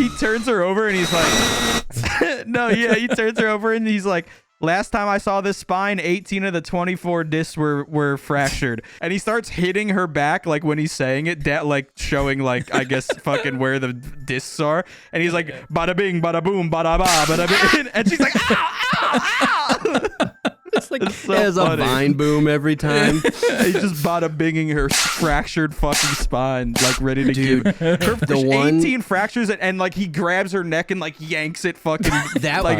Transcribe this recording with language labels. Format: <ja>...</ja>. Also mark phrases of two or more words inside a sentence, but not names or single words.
<en>he turns her over and he's like, no, yeah, he turns her over and he's like, last time I saw this spine, 18 of the 24 discs were fractured. And he starts hitting her back, like when he's saying it, like showing like, I guess, fucking where the discs are. And he's like, bada bing, bada boom, bada ba, bada bing. And she's like, ow, ow, ow. It's like It's so it has funny. a vine boom every time. He's just bada binging her fractured fucking spine, like ready to Dude, give her the one 18 fractures, and like he grabs her neck and like yanks it fucking. that like</en>